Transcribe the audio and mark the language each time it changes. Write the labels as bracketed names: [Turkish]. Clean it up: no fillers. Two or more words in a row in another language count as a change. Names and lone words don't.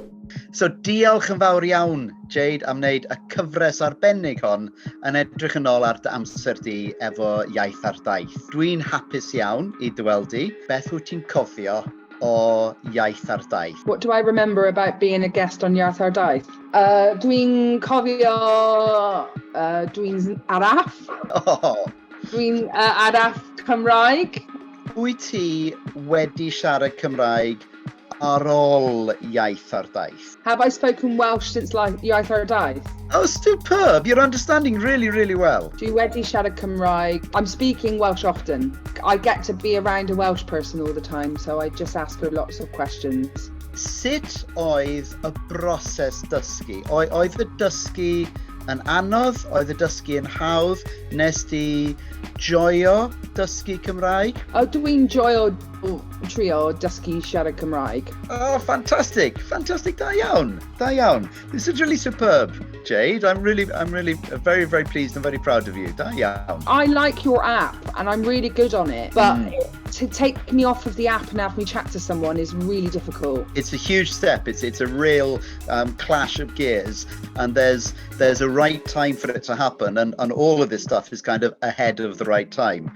[Welsh] So diolch yn fawr iawn, Jayde, am wneud y cyfres arbennig hon yn edrych yn ôl ar dy amser di efo Iaith Ar Daith. Dwi'n hapus iawn I ddyweld di. Beth wyt ti'n cofio o Iaith Ar Daith? [English] What do I remember about being a guest on Iaith Ar Daith? [Welsh] Dwi'n cofio... dwi'n araf. Oh. Dwi'n araf Cymraeg. Wyt ti wedi siarad Cymraeg ar ôl Iaith Ar Daith? [English] Have I spoken Welsh since Iaith Ar Daith? Oh, superb. You're understanding really, really well. [Welsh] Dwi wedi siarad Cymraeg. [English] I'm speaking Welsh often. I get to be around a Welsh person all the time, so I just ask her lots of questions. [Welsh] Sut oedd y broses dysgu? Oedd y dysgu yn anodd? Oedd y dysgu yn hawdd? Nes di joio dysgu Cymraeg? Dwi'n joio trio dysgu siarad Cymraig. [English] Oh, fantastic. Fantastic. [Welsh] Da iawn. Da iawn. [English] This is really superb, Jayde. I'm really very, very pleased and very proud of you. [Welsh] Da iawn. [English] I like your app and I'm really good on it, but to take me off of the app and have me chat to someone is really difficult. It's a huge step. It's a real clash of gears, and there's a right time for it to happen, and all of this stuff is kind of ahead of the right time.